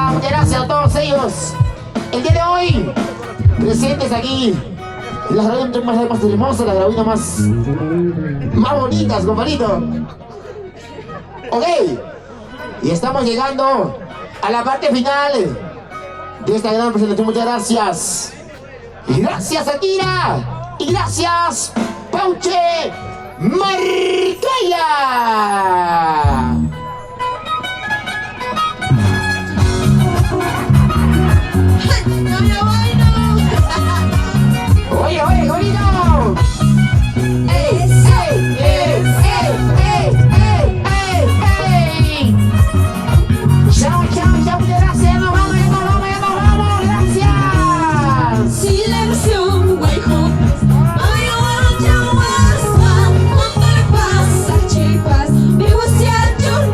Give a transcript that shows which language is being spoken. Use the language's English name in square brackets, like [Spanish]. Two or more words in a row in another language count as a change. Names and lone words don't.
[Spanish] Muchas gracias a todos ellos. El día de hoy, presentes aquí, las gravinas más hermosas, las gravinas más bonitas, compadrito. Ok, y estamos llegando a la parte final de esta gran presentación. Muchas gracias. Gracias, Akira. Y gracias, Pauche Marcaya. Oye, Jorito. ¡Ey, ey, ey, ey, ey, ey, ey! ¡Chao, gracias! ¡Nos vamos, gracias! Silencio, guayjo. Ay, yo, no te pasa, chicas. Me gusta